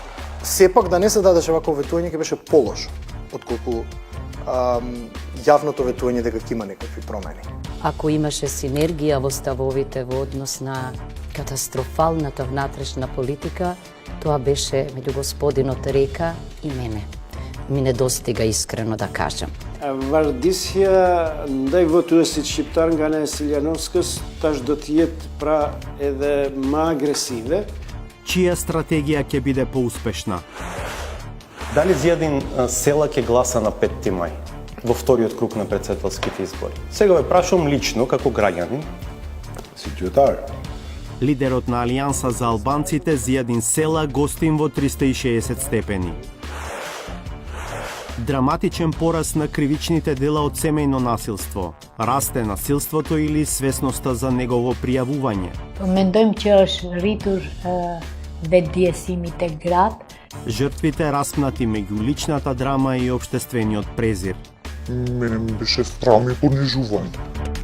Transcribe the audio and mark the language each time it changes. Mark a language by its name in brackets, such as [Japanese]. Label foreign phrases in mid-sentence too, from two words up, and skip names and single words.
[Macedonian] Сепак да не се дадеше вакво ветување ќе беше полошо отколку јавното ветување дека ќе има некакви промени. Ако имаше синергија во ставовите во однос на катастрофалната внатрешна политика, тоа беше меѓу господинот Река и мене. Ми недостига искрено да кажам. [Albanian] Vardisja ndaj votuesit shqiptar nga ana e Siljanovskës tash do të jetë pra edhe më agresive. [Macedonian] Чија стратегија ќе биде поуспешна? Дали Зијадин Села ќе гласа на 5 мај во вториот круг на претседателските избори? Сега ве прашувам лично како граѓанин. Лидерот на Алијанса за албанците Зијадин Села гостин во 360 степени. Драматичен пораст на кривичните дела од семејно насилство. Расте насилството или свесноста за негово пријавување. [Albanian] Mendojmë që është rritur vetëdijësimi tek gratë. [Macedonian] Жртвите распнати меѓу личната драма и општествениот презир. Мене ми беше срам и понижување.